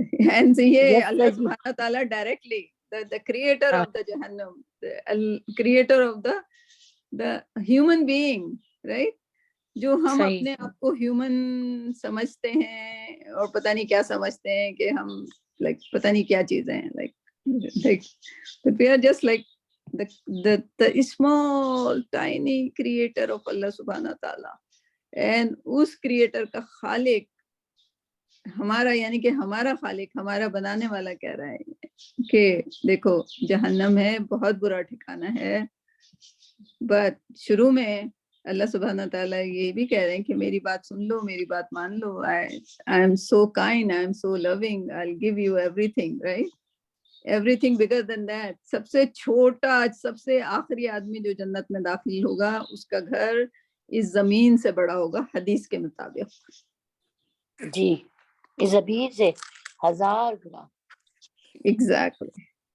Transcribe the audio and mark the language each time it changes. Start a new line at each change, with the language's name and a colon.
English: and
Urdu: یہ اللہ سبحانہ تعالیٰ
English: Directly the creator of the Jahannam, the creator of the human being, right?
Urdu: جو ہم اپنے آپ کو ہیومن سمجھتے ہیں اور پتہ نہیں کیا سمجھتے ہیں کہ ہم لائک پتہ نہیں کیا چیزیں ہیں,
English: like we are just like the small tiny creator of Allah subhanahu wa ta'ala,
Urdu: and اس creator کا خالق ہمارا, یعنی کہ ہمارا خالق, ہمارا بنانے والا کہہ رہا ہے کہ دیکھو جہنم ہے, بہت برا ٹھکانہ ہے. بٹ شروع میں اللہ سبحانہ تعالیٰ یہ بھی کہہ رہے ہیں کہ میری بات سن لو, میری بات مان لو.
English: I am so kind, I am so loving, I'll give you everything, right? Everything bigger than that.
Urdu: سب سے چھوٹا, سب سے آخری آدمی جو جنت میں داخل ہوگا اس کا گھر اس زمین سے بڑا ہوگا حدیث کے مطابق. جی اس زمین سے 1000 گنا. ایگزیکٹلی.